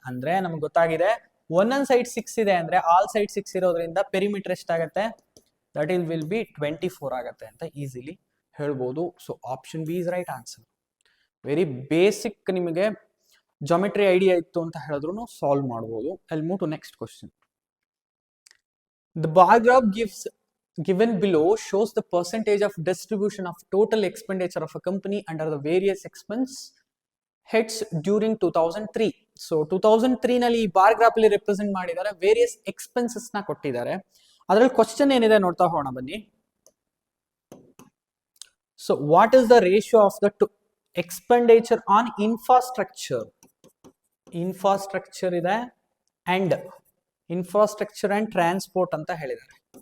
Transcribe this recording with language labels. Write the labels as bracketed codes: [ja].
[kn] ಅಂದ್ರೆ ನಮ್ಗೆ ಗೊತ್ತಾಗಿದೆ ಒಂದೊಂದ್ ಸೈಡ್ 6 ಇದೆ ಅಂದ್ರೆ ಆಲ್ ಸೈಡ್ 6 ಇರೋದ್ರಿಂದ ಪೆರಿಮೀಟರ್ ಎಷ್ಟಾಗತ್ತೆ? [en] that will be [kn] 24 ಆಗತ್ತೆ ಅಂತ ಈಸಿಲಿ ಹೇಳ್ಬೋದು. [en] So option B is right answer. Very basic, [kn] ನಿಮಗೆ ಜಾಮೆಟ್ರಿ ಐಡಿಯಾ ಇತ್ತು ಅಂತ ಹೇಳಿದ್ರು ಸಾಲ್ವ್ ಮಾಡ್ಬೋದು. [en] I will move to next question. The bar graph given below shows the percentage of distribution of total expenditure of a company under the various expense heads during 2003. [kn] So 2003 ನಲ್ಲಿ ಈ bar graph ಅಲ್ಲಿ represent ಮಾಡಿದ್ದಾರೆ, various expenses ನ ಕೊಟ್ಟಿದ್ದಾರೆ. ಅದರಲ್ಲಿ question ಏನಿದೆ ನೋಡ್ತಾ ಹೋಗೋಣ ಬನ್ನಿ. [en] So what is the ratio of the expenditure on infrastructure? [kn] Infrastructure ಇದೆ ಅಂಡ್ ಇನ್ಫ್ರಾಸ್ಟ್ರಕ್ಚರ್ ಅಂಡ್ ಟ್ರಾನ್ಸ್ಪೋರ್ಟ್ ಅಂತ ಹೇಳಿದ್ದಾರೆ.